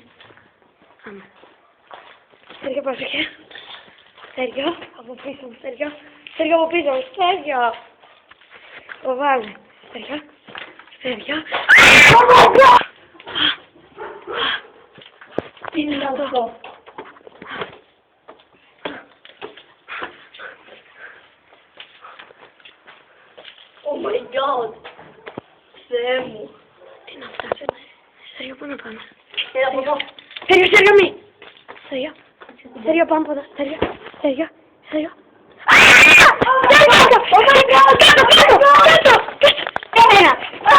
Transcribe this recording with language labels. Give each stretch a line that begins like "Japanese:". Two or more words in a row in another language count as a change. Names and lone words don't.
Greek: Πάμε. Στέργιο, πρόσεχε. Στέργιο, από πίσω μου, Στέργιο. Στέργιο, από πίσω μου, Στέργιο. Φοβάμαι. Στέργιο. Τι είναι αυτό?
English: Oh my god!
Greek: Θεέ μου! Τι είναι αυτά? Στέργιο, πού να πάμε? Έλα από εδώ! Στέργιο, μη! Στέργιο, πάμε από εδώ! Στέργιο!
English: Oh my god!
Greek: Κάτω!